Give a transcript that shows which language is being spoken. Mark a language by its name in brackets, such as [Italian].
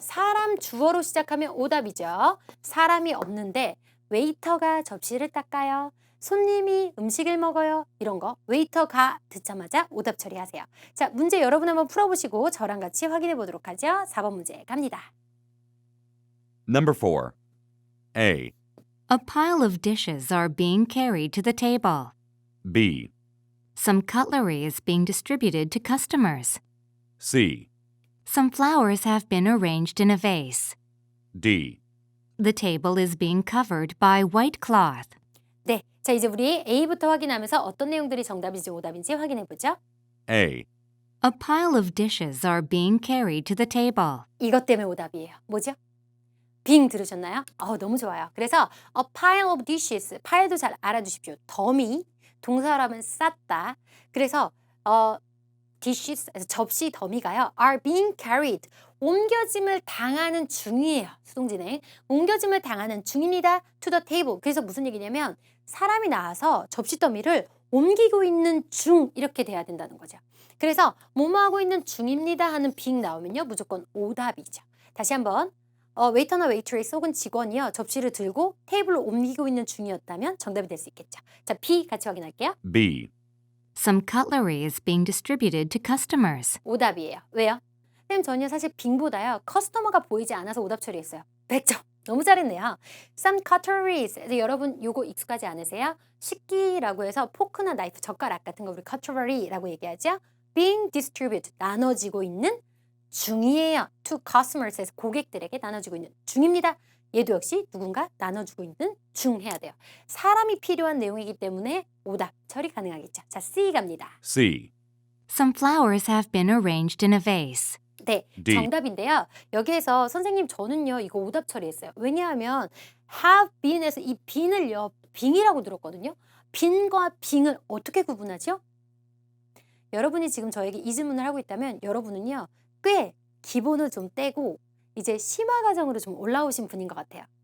[Korean] 사람 주어로 시작하면 오답이죠. 사람이 없는데 웨이터가 접시를 닦아요. 손님이 음식을 먹어요. 이런 거 웨이터가 듣자마자 오답 처리하세요. 자, 문제 여러분 한번 풀어보시고 저랑 같이 확인해 보도록 하죠. 4번 문제 갑니다. [English] Number 4. A, A pile of dishes are being carried to the table. B, Some cutlery is being distributed to customers. C, Some flowers have been arranged in a vase. D. The table is being covered by white cloth. [Korean] 네, 자 이제 우리 A부터 확인하면서 어떤 내용들이 정답인지 오답인지 확인해 보죠. [English] A, A pile of dishes are being carried to the table. [Korean] 이것 때문에 오답이에요. 뭐죠? 빙 들으셨나요? 너무 좋아요. 그래서 [English] a pile of dishes, [Korean] 파일도 잘 알아두십시오. 더미, 동사라면 쌌다. 그래서 dishes, 접시 더미가요. [English] are being carried, [Korean] 옮겨짐을 당하는 중이에요. 수동진행. 옮겨짐을 당하는 중입니다. [English] to the table. [Korean] 그래서 무슨 얘기냐면 사람이 나와서 접시 더미를 옮기고 있는 중 이렇게 돼야 된다는 거죠. 그래서 뭐뭐 하고 있는 중입니다 하는 being 나오면요. 무조건 오답이죠. 다시 한번 웨이터나 웨이트레스 혹은 직원이요. 접시를 들고 테이블로 옮기고 있는 중이었다면 정답이 될 수 있겠죠. 자, B 같이 확인할게요. [English] B, Some cutlery is being distributed to customers. [Korean] 오답이에요. 왜요? 선생님 전혀 사실 빙보다요. 커스터머가 보이지 않아서 오답 처리했어요. 100점. 너무 잘했네요. [English] Some cutleries. [Korean] 여러분 요거 익숙하지 않으세요? 식기라고 해서 포크나 나이프, 젓가락 같은 거 우리 cutlery라고 얘기하죠. [English] Being distributed. [Korean] 나눠지고 있는 중이에요. [English] To customers [Korean] 에서 고객들에게 나눠주고 있는 중입니다. 얘도 역시 누군가 나눠주고 있는 중 해야 돼요. 사람이 필요한 내용이기 때문에 오답 처리 가능하겠죠. 자, C 갑니다. [English] C, Some flowers have been arranged in a vase. [Korean] 네, [English] D. [Korean] 정답인데요. 여기에서 선생님 저는요 이거 오답 처리했어요. 왜냐하면 [English] have been [Korean] 에서 이 been을요 빙이라고 들었거든요. 빈과 빙을 어떻게 구분하죠? 여러분이 지금 저에게 이 질문을 하고 있다면 여러분은요 꽤 기본을 좀 떼고 이제 심화 과정으로 좀 올라오신 분인 것 같아요.